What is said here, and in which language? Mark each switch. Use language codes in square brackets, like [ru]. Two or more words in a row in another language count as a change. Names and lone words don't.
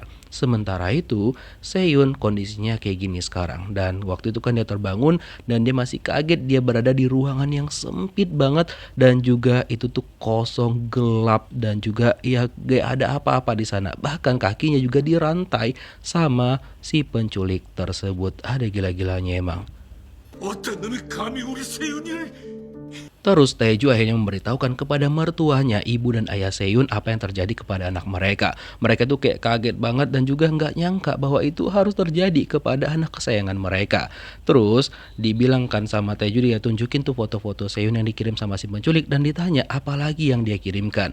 [id] Sementara itu, Seon kondisinya kayak gini sekarang dan waktu itu kan dia terbangun dan dia masih kaget dia berada di ruangan yang sempit banget dan juga itu tuh kosong, gelap dan juga ya gak ada apa-apa di sana. Bahkan kakinya juga dirantai sama si penculik tersebut. Ada gila-gilanya emang. [ko] 어떤 놈이 감히 우리 세윤이를... [id] Terus Taeju akhirnya memberitahukan kepada mertuanya, ibu dan ayah Seon apa yang terjadi kepada anak mereka. Mereka tuh kayak kaget banget dan juga nggak nyangka bahwa itu harus terjadi kepada anak kesayangan mereka. Terus dibilangkan sama Taeju, dia tunjukin tuh foto-foto Seon yang dikirim sama si penculik dan ditanya apa lagi yang dia kirimkan.